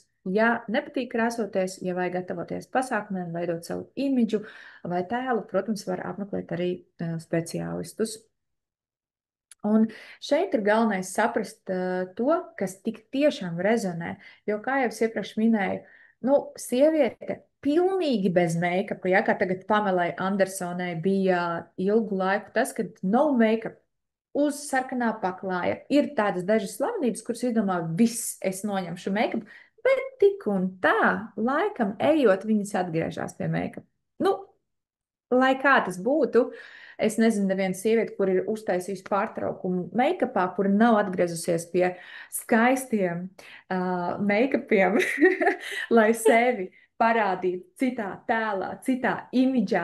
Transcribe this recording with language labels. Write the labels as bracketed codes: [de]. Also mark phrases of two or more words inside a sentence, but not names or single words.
[lv] Ja nepatīk krāsoties, ja vajag gatavoties pasākumiem, veidot savu imidžu vai tēlu, protams, var apmeklēt arī speciālistus. Un šeit ir galvenais saprast to, kas tik tiešām rezonē, jo, kā jau es iepriekš minēju, nu, sieviete pilnīgi bez make-upa, ja, kā tagad Pamelai Andersonai bija ilgu laiku tas, kad no make-up uz sarkanā paklāja. Ir tādas dažas slavenības, kuras izdomā, viss, es noņemšu make-up, bet tik un tā, laikam ejot, viņas atgriežas pie make-up. Nu, lai kā tas būtu, es nezinu, neviena sieviete, kur ir uztaisījusi pārtraukumu make-upā, kur nav atgriezusies pie skaistiem make-upiem, lai sevi parādītu citā tēlā, citā imidžā.